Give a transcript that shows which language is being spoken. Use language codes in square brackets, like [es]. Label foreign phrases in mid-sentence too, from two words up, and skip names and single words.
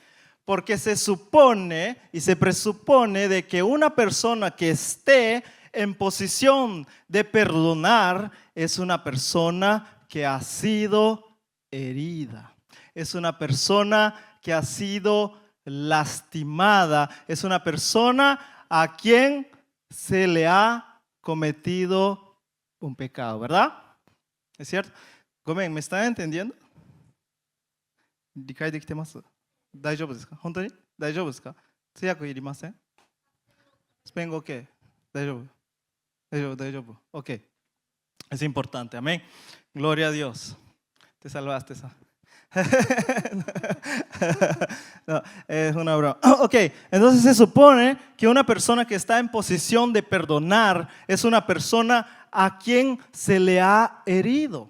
[es] Porque se supone y se presupone de que una persona que esté en posición de perdonar es una persona que ha sido herida. es una persona que ha sido lastimada, es una persona a quien se le ha cometido un pecado, ¿verdad? ¿Es cierto? Gomen, ¿me están entendiendo? [ja] 理解できてます？大丈夫ですか？本当に？大丈夫ですか？通訳いりません？スペイン語 OK？ 大丈夫？大丈夫、大丈夫。 [es] OK. Es importante, amén. Gloria a Dios. Te salvaste, esa. No, es una broma. Ok, entonces se supone que una persona que está en posición de perdonar es una persona a quien se le ha herido.